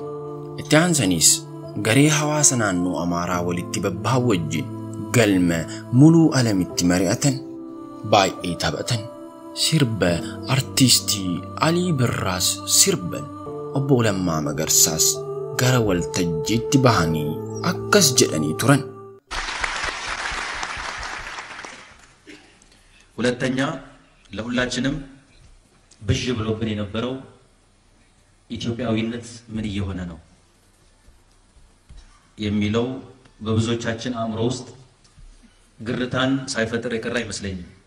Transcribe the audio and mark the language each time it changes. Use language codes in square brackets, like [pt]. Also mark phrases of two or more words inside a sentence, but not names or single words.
[om] Itti aansaniis garee hawaasa naannoo Amaaraa walitti babbaa wajjin galma muluu alamitti mari'atan, baay'ee taphatan. Sirba artistii Alii Birraas sirban. Obbo Lammaa Magarsaas gara waltajjiitti bahanii akkas jedhanii turan. [am] ሁለተኛ ለሁላችንም ብዥ ብሎብን የነበረው ኢትዮጵያዊነት ምን እየሆነ ነው የሚለው በብዙዎቻችን አእምሮ ውስጥ ግርታን ሳይፈጥር የቀረ አይመስለኝም።